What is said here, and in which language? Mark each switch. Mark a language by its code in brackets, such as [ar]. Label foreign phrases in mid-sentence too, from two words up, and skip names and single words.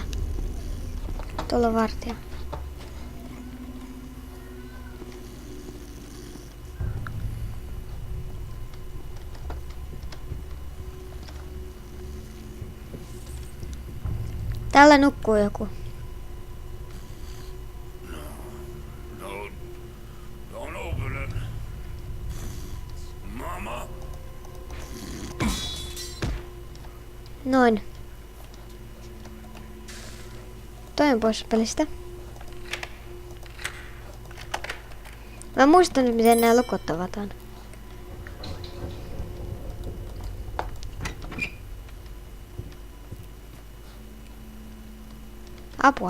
[fi] Tuolla on vartija. Täällä nukkuu joku. [en] Don't open it. Mama. [fi] Noin. Toinen pois pelistä. Mä muistan nyt miten nämä lukot avataan. Apua.